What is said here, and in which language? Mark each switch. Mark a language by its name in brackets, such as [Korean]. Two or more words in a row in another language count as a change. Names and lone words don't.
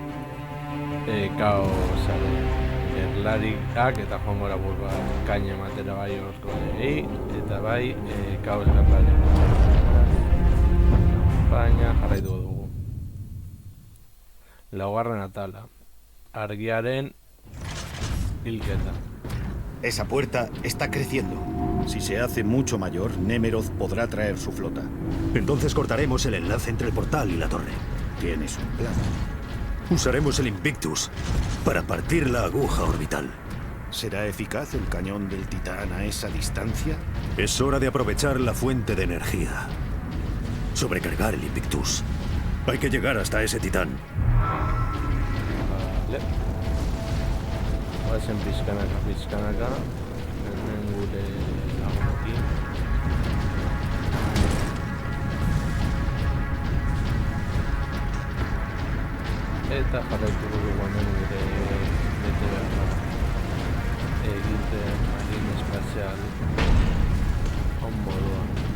[Basque] kaosaren gerlariak, eta joango gara bat kaina ematera bai orko eta bai kaos gerlariak, baina jarraituko dugu. Laugarren atala, argiaren hilketa. [Spanish] Esa puerta está creciendo. Si se hace mucho mayor, Nemeroth podrá traer su flota. Entonces cortaremos el enlace entre el portal y la torre. Tienes un plan. Usaremos el Invictus para partir la aguja orbital. ¿Será eficaz el cañón del Titán a esa distancia? Es hora de aprovechar la fuente de energía. Sobrecargar el Invictus. Hay que llegar hasta ese Titán. Vale. [Basque] Guazen pizkanaka, hemen gure lagunekin. Eta jarraituko dugu hemen gure bete behar egiten marine espazial on moduan.